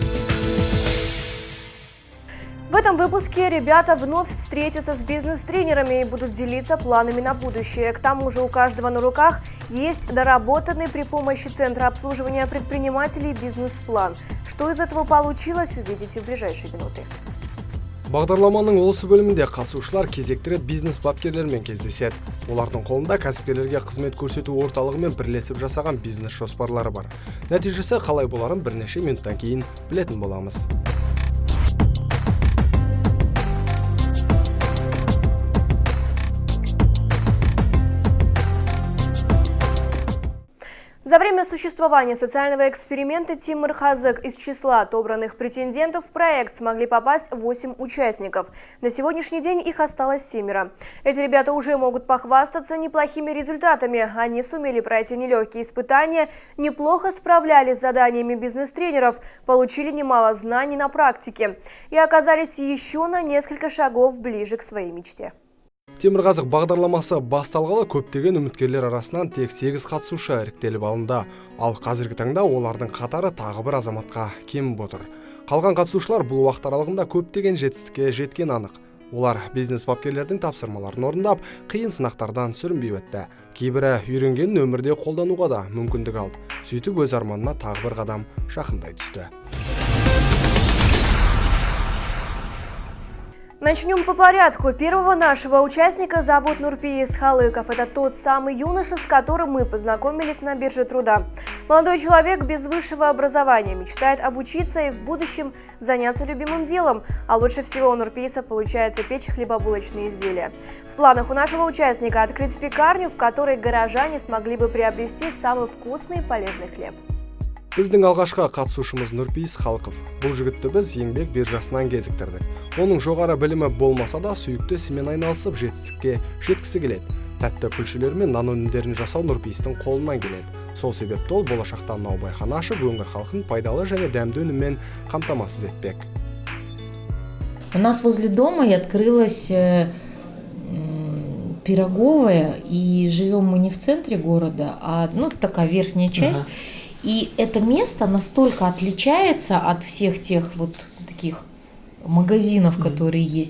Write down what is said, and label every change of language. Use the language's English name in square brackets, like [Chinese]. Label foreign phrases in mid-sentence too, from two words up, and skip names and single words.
[Russian] В этом выпуске ребята вновь встретятся с бизнес-тренерами и будут делиться планами на будущее. К тому же у каждого на руках есть доработанный при помощи Центра обслуживания предпринимателей бизнес-план. Что из этого получилось, увидите в ближайшие минуты. [Kazakh] Бағдарламаның осы бөлімінде қатысушылар кезекті рет бизнес бапкерлермен кездеседі. Олардың қолында кәсіпкерлерге қызмет көрсету орталығымен бірлесіп жасаған бизнес жоспарлары бар. Нәтижесі қалай боларын бірнеше минуттан кейін білетін боламыз. [Russian] За время существования социального эксперимента Тимур Хазек из числа отобранных претендентов в проект смогли попасть 8 участников. На сегодняшний день их осталось 7. Эти ребята уже могут похвастаться неплохими результатами. Они сумели пройти нелегкие испытания, неплохо справлялись с заданиями бизнес-тренеров, получили немало знаний на практике и оказались еще на несколько шагов ближе к своей мечте. [Kazakh] Темір Қазық бағдарламасы басталғалы көптеген үміткерлер арасынан тек 8 қатысушы іріктеліп алынды. Ал қазіргі таңда олардың қатары тағы бір азаматқа кеміп отыр. Қалған қатысушылар бұл уақыт аралығында көптеген жетістікке жеткен анық. Олар бизнес бапкерлердің тапсырмаларын орындап, қиын сынақтардан сүрінбей өтті. Кейбірі үйренгенін өмірде қолдануға да мүмкіндік алды. Сөйтіп өз арманына тағы бір қадам жақындай түсті. [Russian] Начнем по порядку. Первого нашего участника зовут Нурпиис Халыков. Это тот самый юноша, с которым мы познакомились на бирже труда. Молодой человек без высшего образования мечтает обучиться и в будущем заняться любимым делом. А лучше всего у Нурпииса получается печь хлебобулочные изделия. В планах у нашего участника открыть пекарню, в которой горожане смогли бы приобрести самый вкусный и полезный хлеб. [Kazakh] Біздің алғашқы қатысушымыз Нурпиис Халықов. Бұл жігітті біз еңбек биржасынан кезіктірдік. Оның жоғары білімі болмаса да сүйікті ісімен айналысып жетістікке жеткісі келеді. Тәтті күлшелер мен нан өнімдерін жасау Нурпиистің қолынан келеді. Сол себепті ол болашақта наубайхана ашып, өңір халқын пайдалы және дәмді өніммен қамтамасыз етпек. [Russian] У нас возле дома и открылась пироговая, и живем мы не в центре города, а такая верхняя часть. И это место настолько отличается от всех тех вот таких магазинов, которые есть.